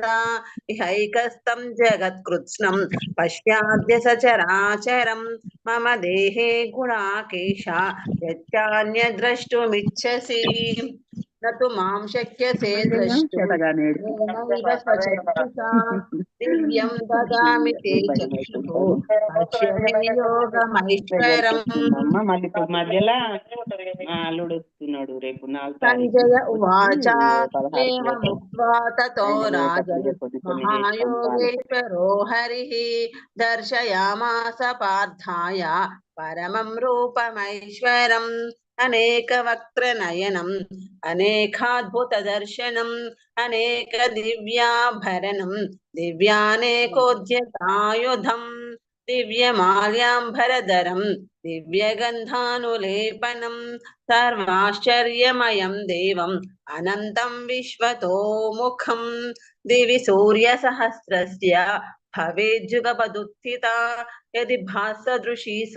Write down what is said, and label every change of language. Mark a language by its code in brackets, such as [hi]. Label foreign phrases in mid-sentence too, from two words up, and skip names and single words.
[sa] इहैकस्तं जगत्कृत्स्नं पश्याद्य सचराचरं मम देहे गुणाकेश यच्चान्यद्रष्टुमिच्छसि न तु मां शक्यसे द्रष्टुं येनैव स्वचक्षुषा दिव्यं ददामि ते चक्षुः पश्य मे योगमैश्वरम्। [te] మళ్ళీ ఇప్పుడు మధ్యలో మా అల్లుడు వస్తున్నాడు రేపు 4 తారీఖు [sa] संजय [te] వచ్చి [sa] उवाच [te] 16కి పోతాం [sa] एवमुक्त्वा ततो [te] ఆయన పోయేటప్పుడు [sa] राजन् [te] చెప్పొద్దు కొన్ని చేసుకుంటా అని [sa] महायोगेश्वरो हरिः दर्शयामास पार्थाय परमं रूपमैश्वरम् अनेकवक्त्रनयनम् अनेकाद्भुतदर्शनम् अनेकदिव्याभरणम् दिव्यानेकोद्यतायुधम् दिव्यमाल्याम्बरधरम् दिव्यगन्धानुलेपनम् सर्वाश्चर्यमयं देवम् अनन्तं विश्वतोमुखं दिवि सूर्यसहस्रस्य भवेज्जुगपदुत्थिता यदि भासदृशी सा